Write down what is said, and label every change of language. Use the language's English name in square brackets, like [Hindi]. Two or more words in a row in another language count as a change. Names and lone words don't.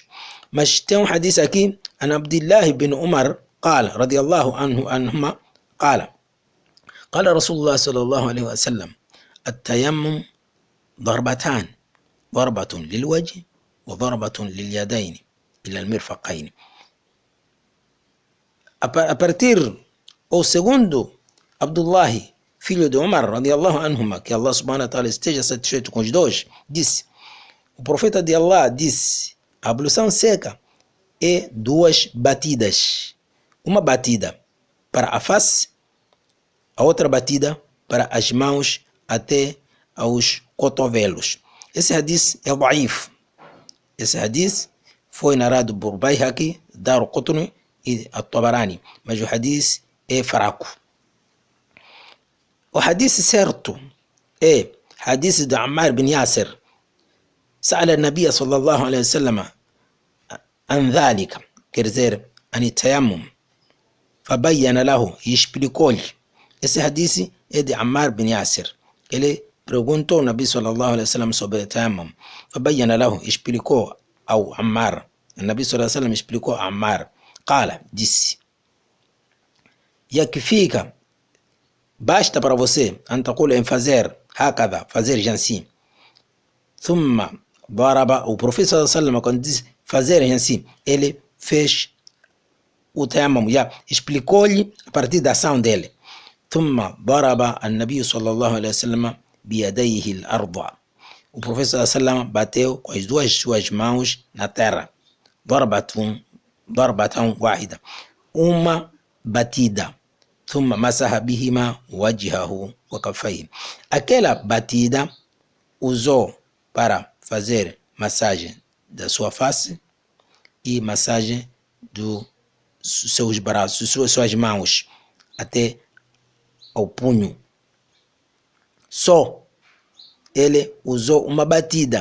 [Portuguese] Mas tem um hadith aqui, [Arabic] an Abdullah bin Umar قال رضي الله عنهما قال قال رسول الله صلى الله عليه وسلم التيمم ضربتان ضربة للوجه وضربة لليدين إلى المرفقين. [Portuguese] A partir, o segundo, Abdullah, filho de Umar, [Arabic] رضي الله عنهما, [Portuguese] que [Arabic] الله سبحانه وتعالى [Portuguese] esteja satisfeito com os dois, disse, o profeta de Allah disse, a ablução seca é duas batidas. Uma batida para a face, a outra batida para as mãos até aos cotovelos. Esse hadith é daif. Esse hadith foi narrado por Bayhaqi, Daraqutni e At-Tabarani, mas o hadith é fraco. O hadith certo é hadith de Ammar bin Yasir. [Arabic] سأل النبي صلى الله عليه وسلم عن ذلك, [Portuguese] quer dizer, [Arabic] عن التيمم, فبين له, [Portuguese] explicou-lhe. Esse hadith é de Ammar bin Yasir. Ele perguntou ao Nabi [Arabic] صلى الله عليه وسلم [Portuguese] sobre o tayammum. [Arabic] فبين له, [Portuguese] explicou ao Ammar. O Nabi [Arabic] صلى الله عليه وسلم [Portuguese] explicou a Ammar. [Arabic] قال, [Portuguese] disse, يكفيك, basta para você [Arabic] أن تقول [Portuguese] em fazer هكذا, fazer assim. [Arabic] ثم ضرب, [Portuguese] o profeta [Arabic] صلى الله عليه وسلم, [Portuguese] quando diz fazer assim, ele fez o tayammum, já explicou-lhe a partir da ação dele. [Arabic] ثم ضرب النبي صلى الله عليه وسلم بيديه الأرض. [Portuguese] O profeta [Arabic] صلى الله عليه وسلم [Portuguese] bateu com as duas suas mãos na terra. [Arabic] ضربة واحدة, [Portuguese] uma batida. [Arabic] ثم مسح بهما وجهه وكفيه. [Portuguese] Aquela batida usou para fazer massagem da sua face e massagem dos seus braços, suas mãos, até ao punho. Só ele usou uma batida.